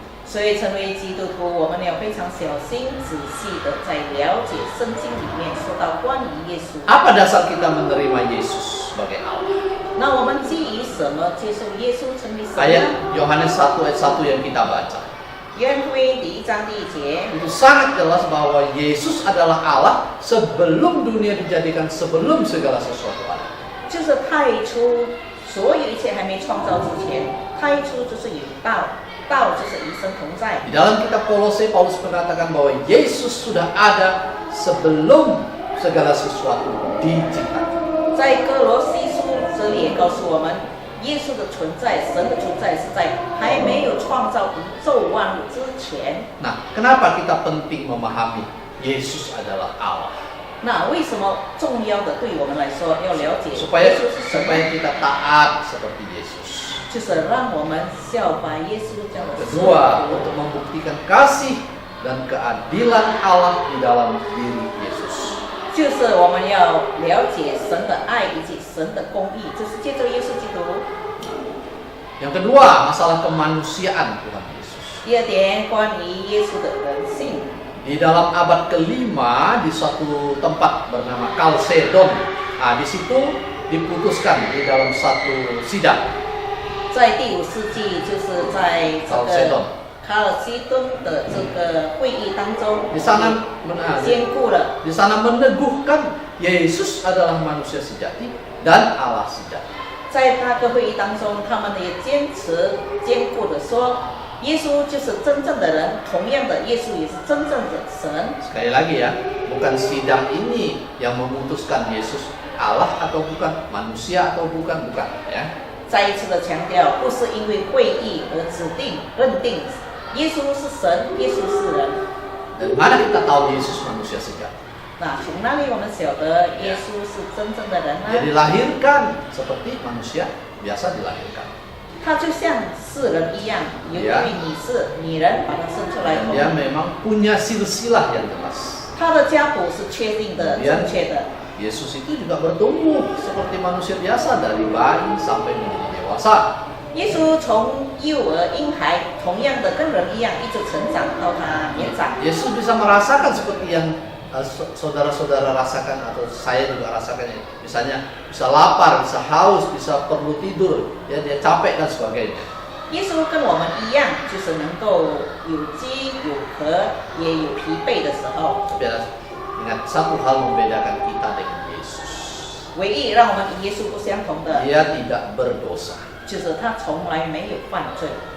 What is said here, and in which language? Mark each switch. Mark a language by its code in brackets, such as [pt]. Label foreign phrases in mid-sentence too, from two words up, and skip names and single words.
[zh] 所以成为基督徒，我们要非常小心、仔细的在了解圣经里面说到关于耶稣。 [id] Apa dasar kita menerima Yesus sebagai Allah? [zh] 那我们基于什么接受耶稣成为神呢？ [id] Ayat Yohanes 1 ayat 1 yang kita baca. [zh] 约翰福音第1章第1节， [id] Itu sangat jelas bahwa Yesus adalah Allah sebelum dunia dijadikan, sebelum segala sesuatu ada. [zh] 就是太初，所有一切还没创造之前，太初就是有道，道就是与神同在。 [id] Di dalam kitab Kolose, Paulus mengatakan bahwa Yesus sudah ada sebelum segala sesuatu diciptakan. [zh] 在哥罗西书这里也告诉我们，耶稣的存在，神的存在是在还没有创造宇宙万物之前。 [id] Nah, kenapa kita penting memahami Yesus adalah Allah? [zh] 那为什么重要的对我们来说要了解 [id] Supaya [zh] 耶稣是神呢？ [id] kita taat seperti Yesus. [zh] 就是让我们效法耶稣这样的生 [id] Kedua, [zh] 活。 [id] untuk membuktikan kasih dan keadilan Allah di dalam diri Yesus. [zh] 就是我们要了解神的爱以及神的公义，就是借着耶稣基督。 [id] Yang kedua, masalah kemanusiaan Tuhan Yesus. [zh] 第二点，关于耶稣的人性， [id] Di dalam abad kelima di suatu tempat bernama Kalsedon, di situ diputuskan di dalam satu sidang. [zh] 在第5世纪，就是在这个卡尔西顿的这个会议当中， [id] Di sana [zh] 兼顾了 [id] di sana meneguhkan Yesus adalah manusia sejati dan Allah sejati. [zh] 在那个会议当中，他们也坚固的说，耶稣就是真正的人，同样的，耶稣也是真正的神。 [id] Sekali lagi ya, bukan sidang ini yang memutuskan Yesus Allah atau bukan, manusia atau bukan ya. [zh] 再一次的强调，不是因为会议而认定耶稣是神，耶稣是人。 [id] Dan mana kita tahu Yesus manusia sejati? [zh] 那从哪里我们晓得耶稣是真正的人呢？ [id] Dia dilahirkan seperti manusia biasa dilahirkan. [zh] 他就像世人一样，由于你是女人把他生出来 [id] Dan [zh] 后， [id] dia memang punya silsilah yang jelas. [zh] 他的家谱是确定的、正确的。 [id] Yesus itu juga bertumbuh seperti manusia biasa dari bayi sampai menjadi dewasa. 耶稣从幼儿、婴孩，同样的跟人一样，一直成长到他年长。 Yesus bisa merasakan seperti yang saudara-saudara rasakan atau saya juga rasakan. Misalnya bisa lapar, bisa haus, bisa perlu tidur, ya dia capek dan sebagainya. [zh] 耶稣跟我们一样，就是能够有饥有渴，也有疲惫的时候。 [id] Tapi ingat satu hal membedakan kita dengan Yesus. [zh] 唯一让我们与耶稣不相同的， [id] Dia tidak berdosa. [zh] 就是他从来没有犯罪。